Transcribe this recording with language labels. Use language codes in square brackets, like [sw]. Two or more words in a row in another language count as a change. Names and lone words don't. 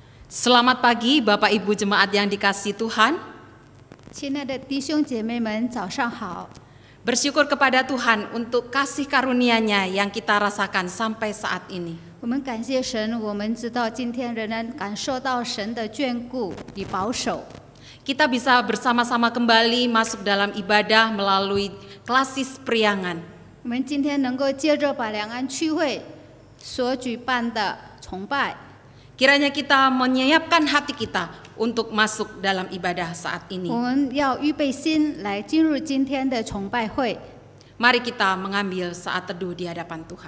[id] Selamat pagi Bapak Ibu Jemaat yang dikasihi Tuhan. [zh] 亲爱的弟兄姐妹们，早上好！ [id] Bersyukur kepada Tuhan untuk kasih karunia-Nya yang kita rasakan sampai saat ini. [zh] 我们感谢神，我们知道今天仍然感受到神的眷顾与保守。 [id] Kita bisa bersama-sama kembali masuk dalam ibadah melalui klasis priangan. [zh] 我们今天能够接着把两岸区会所举办的崇拜， [id] Kiranya kita menyiapkan hati kita untuk masuk dalam ibadah saat ini. [zh] 我们要预备心来进入今天的崇拜会。 [id] Mari kita mengambil saat teduh di hadapan Tuhan.